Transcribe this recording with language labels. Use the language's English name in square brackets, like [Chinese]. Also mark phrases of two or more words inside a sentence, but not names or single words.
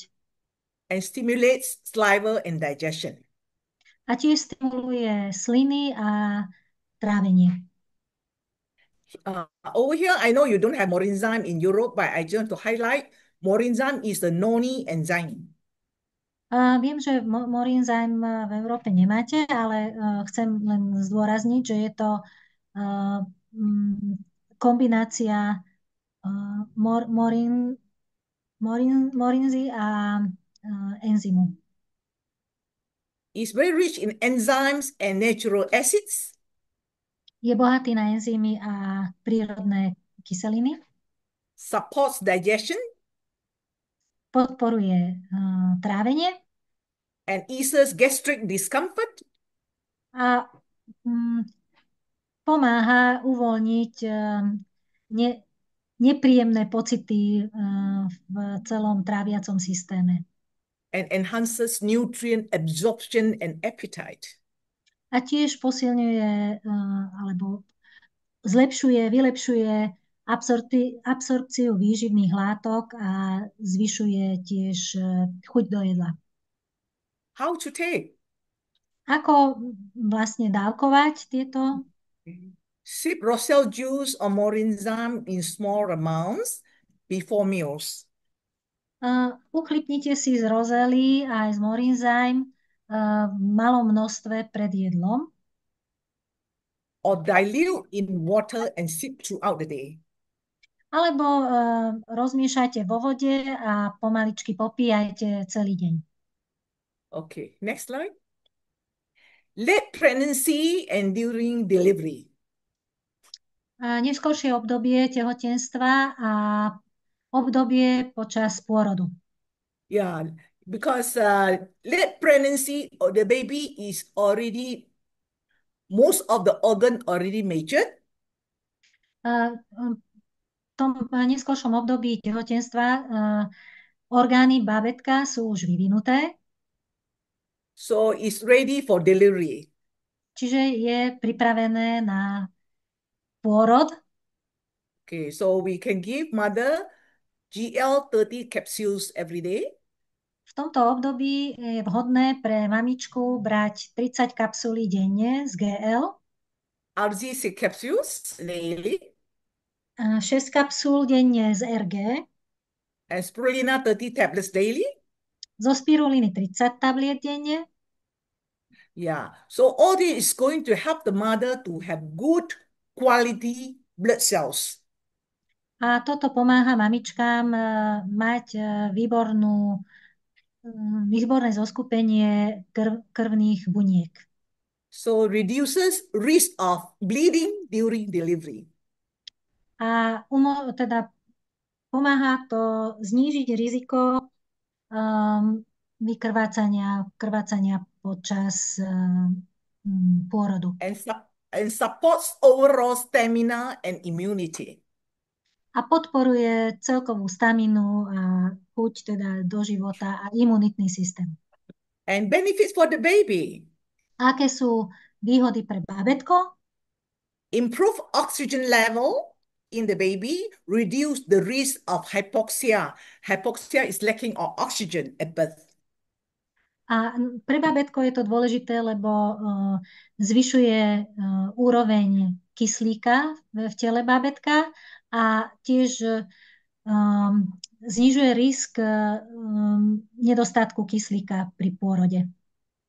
[English] And stimulates saliva and digestion. [Slovak] A tiež stimuluje sliny a trávenie. [English] Over here, I know you don't have morinzyme in Europe, but I just want to highlight morinzyme is the noni enzyme. [Slovak] Viem, že morinzyme v Európe nemáte, ale chcem len zdôrazniť, že je to kombinácia morinzy a enzymu. [English] It's very rich in enzymes and natural acids. [Slovak] Je bohatý na enzymy a prírodné kyseliny. [English] Supports digestion. [Slovak] Podporuje trávenie. [English] And eases gastric discomfort. [Slovak] A pomáha uvoľniť nepríjemné pocity v celom tráviacom systéme. [English] And enhances nutrient absorption and appetite. [Slovak] A tiež posilňuje alebo vylepšuje absorpciu výživných látok a zvyšuje tiež chuť do jedla. [English] How to take? [Slovak] Ako vlastne dávkovať tieto? [English] Sip roselle juice or morinzyme in small amounts before meals. [Slovak] Uchlipnite si z rozely aj z morinzyme v malom množstve pred jedlom. [English] Or dilute in water and sip throughout the day. [Slovak] Alebo rozmiešajte vo vode a pomaličky popíjajte celý deň. [English] Okay, next slide. Late pregnancy and during delivery. [Slovak] neskôršie obdobie tehotenstva a obdobie počas pôrodu. [English] Yeah, because late pregnancy, the baby is already, most of the organ already matured. [Slovak] V tom neskôršom období tehotenstva orgány bábätka sú už vyvinuté, [English] So it's ready for delivery. [Slovak] čiže je pripravené na pôrod. [English] Okay, so we can give mother GL30 capsules every day. [Slovak] V tomto období je vhodné pre mamičku brať 30 kapsulí denne z GL, [English] RZ6 capsules daily, [Slovak] 6 kapsúl denne z RG, [English] and spirulina 30 tablets daily. [Slovak] zo spiruliny 30 tabliet denne. [English] Yeah, so all this is going to help the mother to have good quality blood cells. [Slovak] A toto pomáha mamičkám mať výborné zoskupenie krvných buniek. [English] So reduces risk of bleeding during delivery. [Slovak] A teda pomáha to znížiť riziko krvácania počas pôrodu. [English] And supports overall stamina and immunity. [Slovak] A podporuje celkovú staminu a chuť teda do života a imunitný systém. [English] And benefits for the baby. [Slovak] Aké sú výhody pre bábätko? [English] Improve oxygen level in the baby, reduce the risk of hypoxia. Hypoxia is lacking of oxygen at birth. [Slovak] A pre bábätko je to dôležité, lebo zvyšuje úroveň kyslíka v tele bábätka a tiež znižuje risk nedostatku kyslíka pri pôrode u